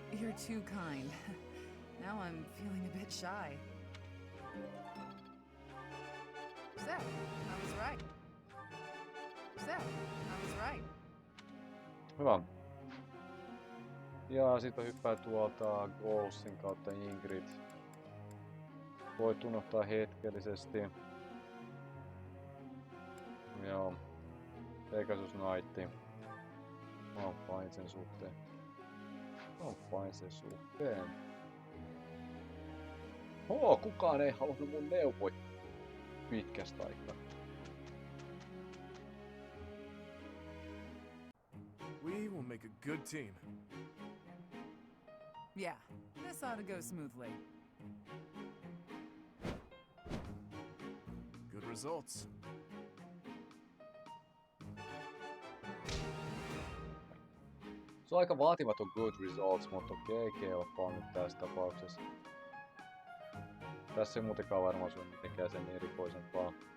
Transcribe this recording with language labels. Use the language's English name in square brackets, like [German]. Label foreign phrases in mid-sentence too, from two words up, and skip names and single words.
[English] You're too kind. Now I'm feeling a bit shy. So, I was right. So, I was right. [Finnish] Hyvä. Ja sitten hyppää tuolta Goalsin kautta Ingrid. Voi tunnottaa hetkellisesti. Joo. Pegasus Knight. Mä oon fine sen suhteen. Kukaan ei halunnut mun neuvoja pitkästä aikaa. [English] We will make a good team. Yeah, this ought to go smoothly. Good results. [Finnish] Se on aika vaatimaton [English] good results, [Finnish] mutta okei, kelpaa nyt tässä tapauksessa. Tässä ei muutenkaan varmaan sun mitenkään sen erikoisempaa.